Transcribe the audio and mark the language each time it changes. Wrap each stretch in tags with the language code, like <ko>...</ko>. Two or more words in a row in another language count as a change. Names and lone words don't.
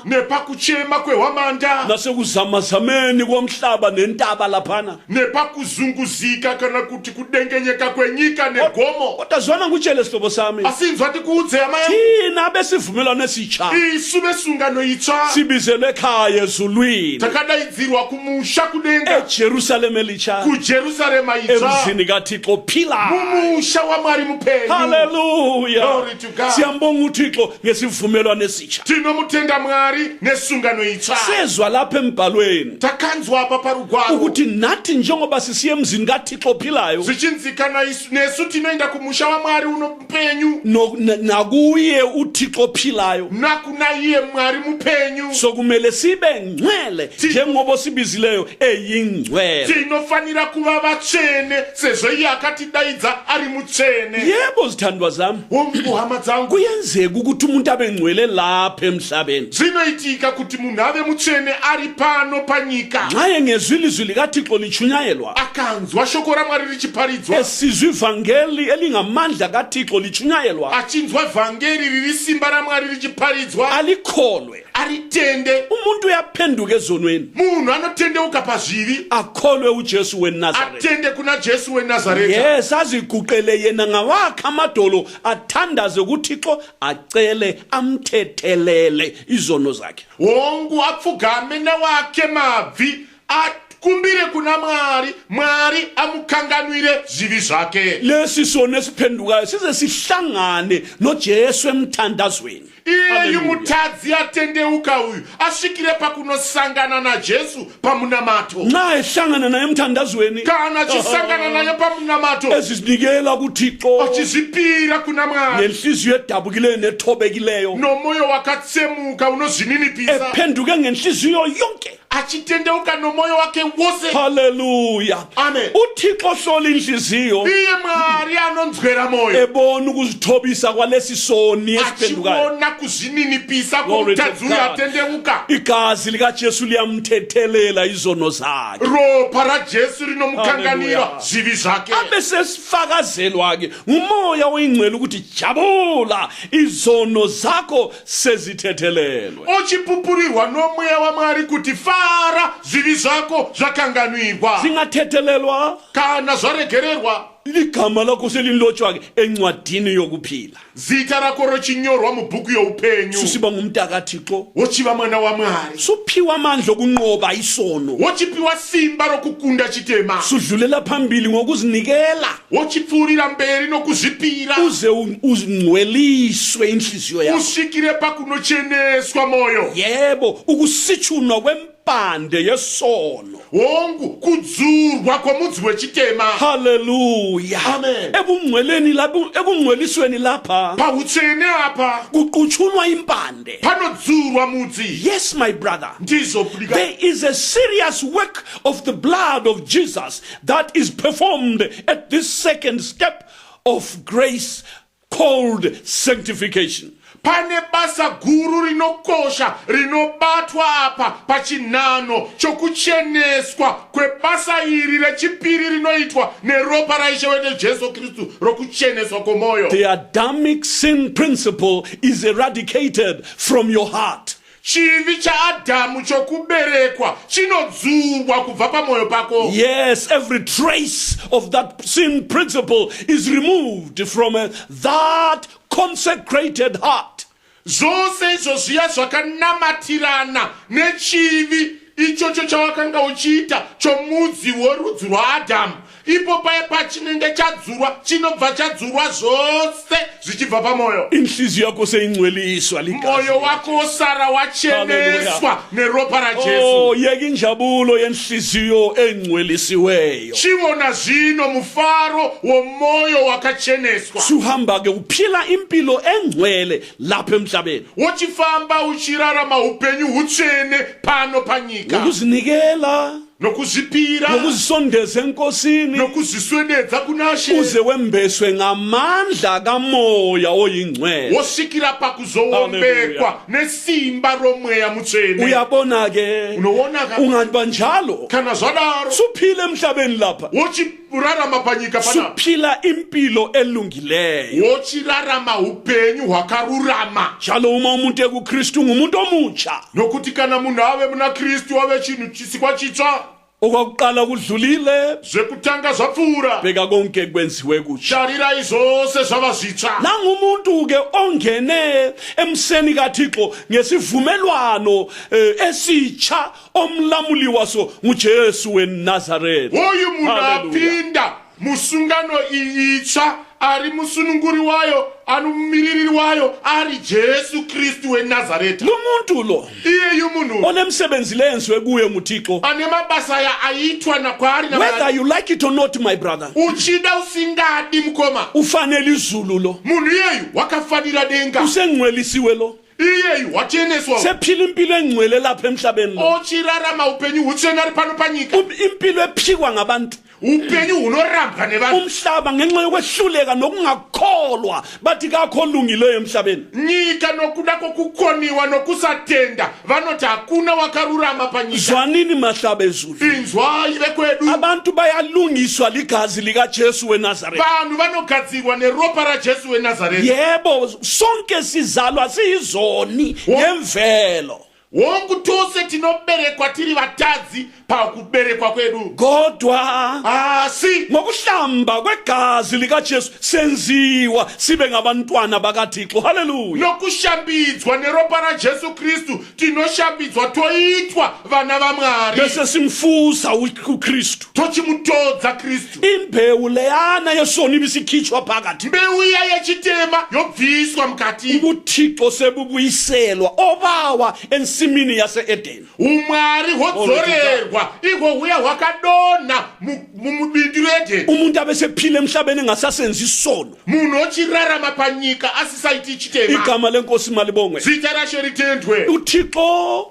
<sn>nepakuchema kwehwamanda,</sn> <nd>nasekuzamazameni komhlaba nentaba laphana.</nd> <sn>nepakuzunguzika kana kuti kudengenyeka kwenyika negomo.</sn> <nd>Kodwa zwana ngutshele sihlobo sami,</nd> <sn>Asinzwa tikuudze ama</sn> <nd>thina besivumelwano esitsha</nd> <sn>isu besungano itsha</sn> <nd>sibizelwe ekhaya ezulwini,</nd> <sn>takadaidzirwa kumusha kudenga,</sn> <nd>eJerusalem elitsha,</nd> <sn>kuJerusalema itsha,</sn> <nd>emzini kaThixo ophilayo.</nd> <sn>mumusha wa Mwari mupenyu. Hallelujah.</sn> <en>Glory to God.</en> <nd>Siyambonga uThixo ngesivumelwano esitsha.</nd> <sn>Tinomutenda Mwari nesungano itsha.</sn> <nd>Sezwa lapha embhalweni</nd> <sn>Takanzwa apa parugwaro</sn> <nd>ukuthi nathi njengoba sisiye emzini kaThixo ophilayo,</nd> <sn>zichinzikana nesu tinoenda kumusha wa Mwari unomupenyu,</sn> <nd>nakuye uThixo ophilayo,</nd> <sn>nakuna iye Mwari mupenyu,</sn> <nd>sokumele sibe ngcwele njengoba sibizileyo eyingcwele.</nd> <sn>tinofanira kuva vatsvene sezvo iye akatidaidza ari mutsvene.</sn> <nd>Yebo zithandwa zami,</nd> <sn>Hama dzangu,</sn> <nd>kuyenzeka ukuthi umuntu abe ngcwele lapha emhlabeni,</nd> <sn>zvinoitika kuti munhu ave mutsvene ari pano panyika,</sn> <nd>nxa engezwa ilizwi likaThixo lichunyayelwa,</nd> <sn>akanzwa shoko raMwari richiparidzwa,</sn> <nd>esizwa ivangeli elingamandla kaThixo lichunyayelwa,</nd> <sn>achinzwa vhangeri riri simba raMwari richiparidzwa,</sn> <nd>alikholwe,</nd> <sn>aritende.</sn> <nd>umuntu uyaphenduka ezonweni,</nd> <sn>Munhu anotendeuka pazvivi,</sn> <nd>akholwe uJesu weNazareth.</nd> <sn>atende kuna Jesu weNazareta.</sn> <nd>Yes, aziguqele yena ngawakhe amadolo athandaze kuThixo, acele amthethelele izono zakhe.</nd> <sn>Hongu apfugame nawake mabvi, akumbire kuna Mwari, Mwari amukanganwire zvivi zvake.</sn> <nd>Lesi sono esiphendukayo size sihlangane noJesu emthandazweni.</nd> <sn>Iyeyu mutadzi atendeuka uyu asvikire pakunosangana naJesu pamunamato.</sn> <nd>Nxa ehlangana naye emthandazweni,</nd> <sn>Kana achisangana naye pamunamato,</sn> <nd>ezinikela kuThixo</nd> <sn>achizvipira kuna Mwari</sn> <nd>ngenhliziyo edabukileyo nethobekileyo,</nd> <sn>nomoyo wakatsemuka unozvininipisa,</sn> <nd>ephenduke ngenhliziyo yonke.</nd> <sn>achitendeuka nomoyo wake wose. Hallelujah. Amen.</sn> <nd>uThixo hlola inhliziyo,</nd> <sn>Iye Mwari anonzwera moyo,</sn> <nd>ebona ukuzithobisa kwalesi soni esiphendukayo.</nd> <sn>achiona kuzvininipisa</sn> <en>Glory to</en> <sn>kwomutadzi uyu</sn> <en>God.</en> <sn>atendeuka.</sn> <nd>Igazi likaJesu liyamthethelela izono zakhe.</nd> <sn>Ropa raJesu rinomukanganira Hallelujah. zvivi zvake.</sn> <nd>Abe sesifakazelwa-ke ngumoya oyingcwele ukuthi jabula, izono zakho sezithethelelwe.</nd> <sn>Ochipupurirwa nomweya waMwari kuti fara, zvivi zvako zvakanganwirwa.</sn> <nd>Zingathethelelwa,</nd> <sn>Kana zvaregererwa,</sn> <nd>ligama lakho selinlotshwa-ke encwadini yokuphila.</nd> <sn>zita rako rochinyorwa mubhuku youpenyu.</sn> <nd>Susiba ngumntakaThixo,</nd> <sn>Wochiva mwana waMwari,</sn> <nd>suphiwa amandla okunqoba isono,</nd> <sn>wochipiwa simba rokukunda chitema,</sn> <nd>sudlulela phambili ngokuzinikela</nd> <sn>wochipfuurira mberi nokuzvipira,</sn> <nd>uze ungcweliswe inhliziyo yakho.</nd> <sn>usvikire pakunocheneswa moyo.</sn> <nd>Yebo, ukusitshunwa kwempande yesono.</nd> <sn>Hongu kudzurwa kwomudzi wechitema. Hallelujah. Amen.</sn> <nd>Ekungcwelisweni lapha</nd> <sn>Pautsvene apa</sn> <nd>kuquchunwa impande.</nd> <sn>panodzurwa mudzi.</sn> <en>Yes, my brother.</en> <sn>Ndizvo</sn> <en>There is a serious work of the blood of Jesus that is performed at this second step of grace called sanctification.</en> <sn>Pane basa guru rinokosha rinobatwa apa pachinhano chokucheneswa kwebasa iri rechipiri rinoitwa neropa raishe wedu Jesu Kristu rokucheneswa kwomoyo.</sn> <en>The Adamic sin principle is eradicated from your heart.</en> <sn>Chivi chaAdhamu chokuberekwa chinodzurwa kubva pamoyo pako.</sn> <en>Yes, every trace of that sin principle is removed from that consecrated heart.</en> <sn>Zvose izvo zviya zvakanamatirana nechivi ichocho chawakanga uchiita chomudzi worudzi rwaAdhamu, ipo paye pachinenge chadzurwa, chinobva chadzurwa zvose zvichibva pamoyo.</sn> <nd>Inhliziyo yakho seyingcweliswa ligazi.</nd> <sn>Moyo wako osara wacheneswa neropa raJesu.</sn> <nd>Oh, yeka injabulo yenhliziyo engcwelisiweyo.</nd> <sn>Chiona zvino mufaro womoyo wakacheneswa.</sn> <nd>Suhamba-ke uphila impilo engcwele lapha emhlabeni.</nd> <sn>Wochifamba uchirarama upenyu hutsvene pano panyika.</sn> <nd>Ukuzinikela,</nd> <sn>nokuzipira</sn> <nd>nokuzisondeza enkosini</nd> <sn>nokuziswededza kunashe</sn> <nd>uze wembeswe ngamandla kamoya oyingcwele.</nd> <sn>wosikira pakuzowombekwa nesimba romweya mutsvene.</sn> <nd>Uyabona ke ungathi njalo</nd> <sn>kana zvadaro</sn> <nd>suphile emhlabeni lapha</nd> <sn>wochirarama panyika panapa</sn> <nd>suphila impilo elungileyo</nd> <sn>wochirarama upenyu hwakarurama.</sn> <nd>njalo uma umuntu ekuKristu ngumuntu omutsha</nd> <sn>nokuti kana munhu ave muna Kristu ave chinhu chisikwa chitsva.</sn> <nd>okwakuqala kudlulile</nd> <sn>zvekutanga zvapfuura</sn> <nd>bheka konke kwenziwe kutsha.</nd> <sn>tarirai zvose zvava zvitsva.</sn> <nd>Nangumuntu ke ongene emseni kaThixo ngesivumelwano esitsha omlamuli waso nguJesu weNazaretha.</nd> <sn>Hoyu munhu apinda musungano itsva ari musununguri wayo anumiriri wayo ari Jesu Kristu weNazaretha.</sn> <nd>Lumuntu lo</nd> <sn>iyeyu munhu</sn> <nd>onemsebenzi lenziwe kuye nguThixo.</nd> <sn>ane mabasa ya aitwa nakwari na</sn> <en>Whether you like it or not, my brother,</en> <sn>uchida usingadi mukoma</sn> <nd>ufanele izulu lo,</nd> <sn>munhu iyeyu wakafanira denga</sn> <nd>usengcwelisiwe lo,</nd> <sn>iyeyu wacheneswa</sn> <nd>sephila impilo engcwele lapha emhlabeni lo,</nd> <sn>ochirarama upenyu hutsvene ari pano panyika</sn> <nd>impilo ephikwa ngabantu,</nd> <sn>upenyu hunorambwa nevanhu.</sn> <nd>umhlaba ngenxa yokwehluleka nokungakholwa bathi kakho olungileyo emhlabeni.</nd> <sn>nyika nokuda kokukoniwa nokusatenda vanoti hakuna wakarurama panyika.</sn> <nd>Zwanini mahlaba ezulu,</nd> <sn>inzwai vekwedu</sn> <nd>abantu bayalungiswa ligazi likaJesu weNazaretha.</nd> <sn>vanhu vanogadzirwa neropa raJesu weNazaretha.</sn> <nd>Yebo, sonke sizalwa siyizoni ngemvelo,</nd> <sn>wongu tose tinoberekwa tiri vatadzi pakuberekwa kwedu,</sn> <nd>kodwa</nd> <sn>asi</sn> <nd>ngokuhlamba kwegazi likaJesu senziwa sibe ngabantwana bakaThixo. Haleluya.</nd> <sn>nokushambidzwa neropa raJesu Kristu tinoshambidzwa toitwa vana vaMwari,</sn> <nd>bese simfusa uKristu.</nd> <sn>tochimutodza Kristu.</sn> <nd>Imbewu leyana yesoni ibisikhitshwa phakathi,</nd> <sn>mbeu iya yechitema yobviswa mukati,</sn> <nd>ubuthixo sebubuyiselwa obawa ensimini yase-Edeni.</nd> <sn>umwari hodzorerwa ihwo huya hwakadonha mubindu reEdeni.</sn> <nd>Umuntu abesephila emhlabeni engasasenzi isono.</nd> <sn>munhu ochirarama panyika asisaiti chitema.</sn> <nd>Igama lenkosi malibongwe.</nd> <sn>zita rashe ritendwe.</sn> <nd>uThixo</nd>